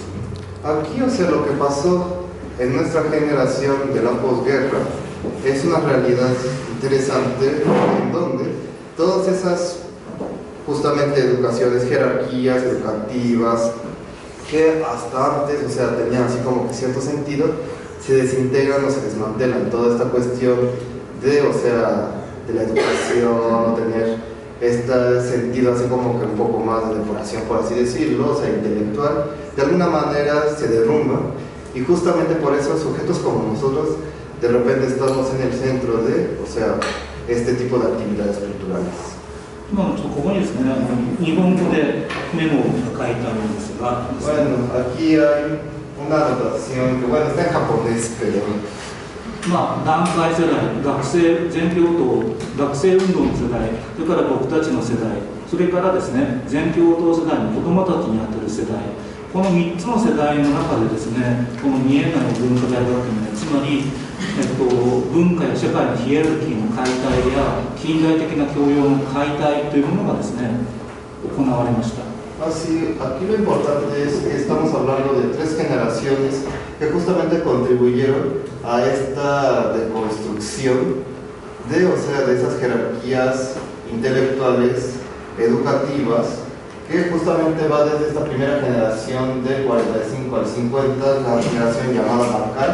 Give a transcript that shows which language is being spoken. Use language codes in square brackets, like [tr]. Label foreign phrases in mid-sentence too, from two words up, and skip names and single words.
[es] Aquí, o sea, lo que pasó en nuestra generación de la posguerra es una realidad interesante en donde todas esas justamente educaciones, jerarquías educativas que hasta antes, o sea, tenían así como que cierto sentido, se desintegran o se desmantelan. Toda esta cuestión de, o sea, de la educación, o tener este sentido así como que un poco más de depuración, por así decirlo, o sea, intelectual, de alguna manera se derrumba, y justamente por eso sujetos como nosotros de repente estamos en el centro de, o sea, este tipo de actividades culturales. [ja] 今ちょっとここにですね、日本語でメモが書いてあるんですが、 [es] Bueno, aquí hay una anotación que, bueno, está en japonés, pero [ja] 団塊世代、学生、全共闘、学生運動の世代、それから僕たちの世代、それからですね、全共闘世代の子どもたちにあたる世代、この3つの世代の中でですね、この見えない文化大学名、つまり、文化や社会のヒエラルキーの解体や近代的な教養の解体というものがですね、行われました。 [es] Así, aquí lo importante es que estamos hablando de 3 generaciones que justamente contribuyeron a esta deconstrucción de, o sea, de esas jerarquías intelectuales, educativas, que justamente va desde esta primera generación de 45 al 50, la generación llamada Bankai.